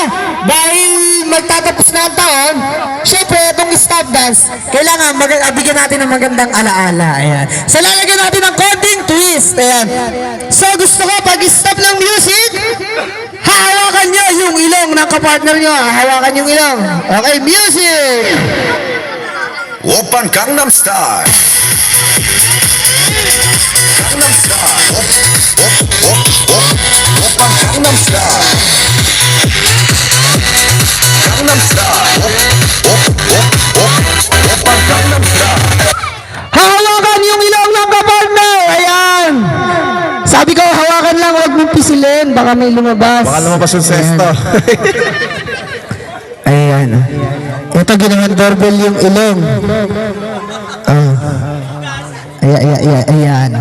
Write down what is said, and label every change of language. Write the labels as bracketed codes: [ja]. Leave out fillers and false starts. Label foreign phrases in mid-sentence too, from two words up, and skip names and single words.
[tl] Dahil magtatapos na ang taon, syempre itong [en] stop dance, [tl] kailangan bigyan natin ng magandang alaala. Ayan. So lalagyan natin ng konting twist. Ayan. So gusto ko pag stop ng music, hahawakan nyo yung ilong ng kapartner nyo. Hahawakan yung ilong. [en] Okay, music! [ko] 오빤 강남 스타일 강남 스타일 오빤 강남 스타일 강남 스타일 오빤 강남 스타일 [tl] Hahawakan yung ilong ng kapartner! Ayan! Sabi ko, hawakan lang, huwag mong pisilin. Baka may lumabas. Baka lumabas yung sesto. Ayan. Ito, ginawan doorbell yung ilong. Ayan.